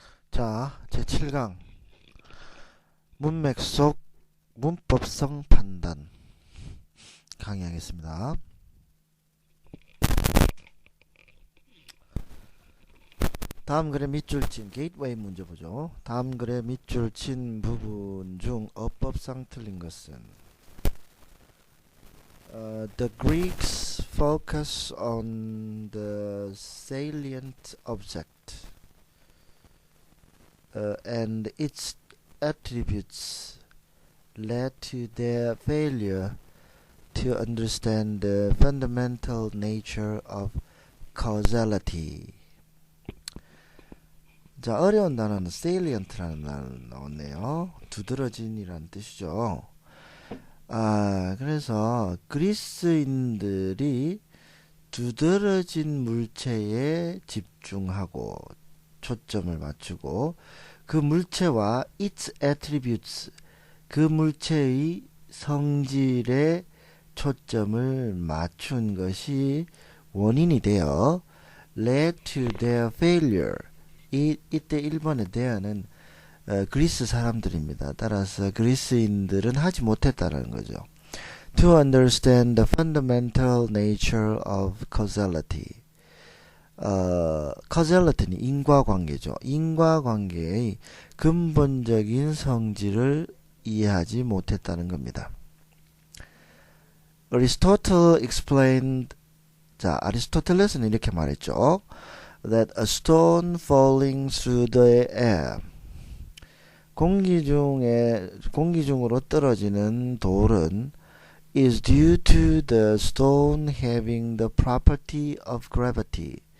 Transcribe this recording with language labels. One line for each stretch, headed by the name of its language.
Korean: 자, 제7강 문맥 속 문법성 판단 강의하겠습니다. 다음 글의 밑줄 친 게이트웨이 문제 보죠. 다음 글의 밑줄 친 부분 중 어법상 틀린 것은
English: The Greeks focus on the salient object and its attributes led to their failure to understand the fundamental nature of causality.
Korean: 자, 어려운 단어는 salient라는 단어 나왔네요. 두드러진이라는 뜻이죠. 그래서 그리스인들이 두드러진 물체에 집중하고 초점을 맞추고 그 물체와
English: its attributes,
Korean: 그 물체의 성질에 초점을 맞춘 것이 원인이 되어
English: led to their failure.
Korean: 이때 1번의 there는 그리스 사람들입니다. 따라서 그리스인들은 하지 못했다는 거죠.
English: To understand the fundamental nature of causality.
Korean: causality는 인과관계죠. 인과관계의 근본적인 성질을 이해하지 못했다는 겁니다.
English: Aristotle explained,
Korean: 자, 아리스토텔레스는 이렇게 말했죠.
English: That a stone falling through the air,
Korean: 공기 중으로 떨어지는 돌은
English: is due to the stone having the property of gravity.